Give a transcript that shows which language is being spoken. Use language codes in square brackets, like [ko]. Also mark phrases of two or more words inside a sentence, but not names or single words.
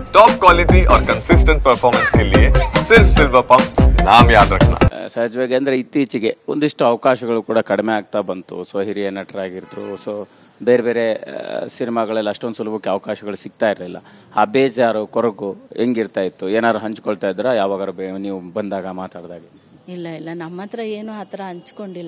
[en] top quality [hi] और [en] consistent performance [hi] के लिए सिर्फ सिल्वर पंप नाम याद रखना. [kn] ಸಹಜವಾಗಿ ಅಂದರೆ ಇತ್ತೀಚೆಗೆ ಒಂದಿಷ್ಟು ಅವಕಾಶಗಳು ಕೂಡ ಕಡಿಮೆ ಆಗ್ತಾ ಬಂತು. ಸೊ ಹಿರಿಯ ನಟರಾಗಿದ್ರು. ಸೊ ಬೇರೆ ಬೇರೆ ಸಿನಿಮಾಗಳೆಲ್ಲ ಅಷ್ಟೊಂದು ಸುಲಭಕ್ಕೆ ಅವಕಾಶಗಳು ಸಿಗ್ತಾ ಇರಲಿಲ್ಲ. ಆ ಬೇಜಾರು ಕೊರಗು ಹೆಂಗಿರ್ತಾ ಇತ್ತು? ಏನಾದ್ರು ಹಂಚ್ಕೊಳ್ತಾ ಇದ್ರಾ ಯಾವಾಗಾರು ನೀವು ಬಂದಾಗ ಮಾತಾಡಿದಾಗ? ಇಲ್ಲ ಇಲ್ಲ, ನಮ್ಮ ಹತ್ರ ಏನೂ ಆ ಥರ ಹಂಚ್ಕೊಂಡಿಲ್ಲ.